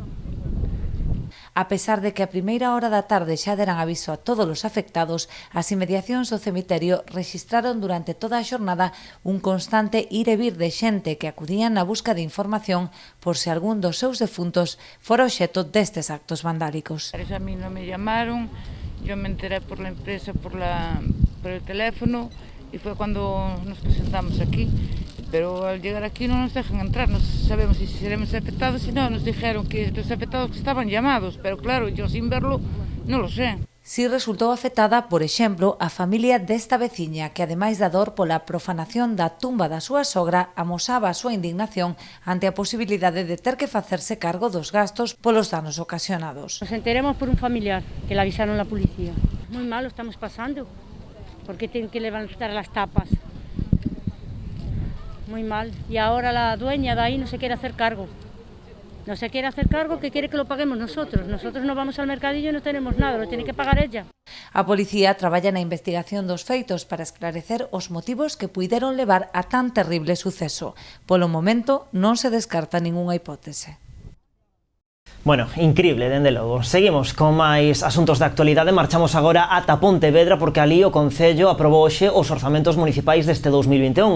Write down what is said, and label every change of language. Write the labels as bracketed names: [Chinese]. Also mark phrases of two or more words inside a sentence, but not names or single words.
[Galician] A pesar de que a primeira hora da tarde xa deran aviso a todos os afectados, as inmediacións do cemiterio rexistraron durante toda a xornada un constante ir e vir de xente que acudían na busca de información por se algún dos seus defuntos fora obxecto destes actos vandálicos. [Spanish] A mí non me llamaron, yo me enteré por la empresa, por el teléfono, y fue cuando nos presentamos aquí. pero al llegar aquí no nos dejan entrar, no sabemos si seremos afectados, si no, nos dijeron que los afectados que estaban llamados, pero claro, yo sin verlo non lo sé. [Galician] Si resultou afectada, por exemplo, a familia desta veciña que, ademais da dor pola profanación da tumba da súa sogra, amosaba a súa indignación ante a posibilidade de ter que facerse cargo dos gastos polos danos ocasionados. [Spanish] Nos enteremos por un familiar que le avisaron la policía. Muy mal lo estamos pasando, porque tienen que levantar las tapas. Muy mal. Y ahora la dueña de ahí no se quiere hacer cargo. No se quiere hacer cargo, que quiere que lo paguemos nosotros. Nosotros no vamos al mercadillo e non tenemos nada, lo tiene que pagar ella. [Galician] A policía traballa na investigación dos feitos para esclarecer os motivos que puideron levar a tan terrible suceso. Polo momento, non se descarta ningunha hipótese. Bueno, increíble, dende logo. Seguimos con máis asuntos de actualidade. Marchamos agora ata Pontevedra porque ali o Concello aprobou hoxe os orzamentos municipais deste 2021.